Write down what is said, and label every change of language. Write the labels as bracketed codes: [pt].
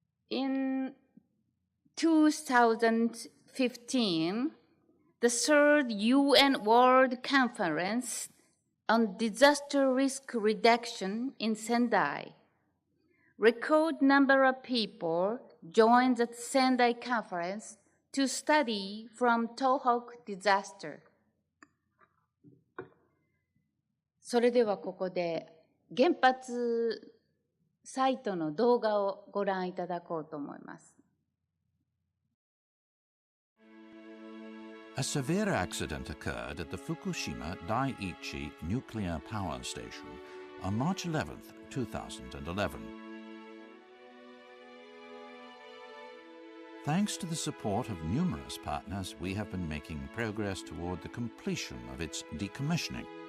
[en] In 2015, the third UN World Conference on Disaster Risk Reduction in Sendai. Record number of people joined the Sendai conference to study from Tohoku disaster. [ja] それではここで原発サイトの動画をご覧いただこうと思います。 [en] A severe accident occurred at the Fukushima Daiichi nuclear power station on March 11, 2011. Thanks to the support of numerous partners, we have been making progress toward the completion of its decommissioning.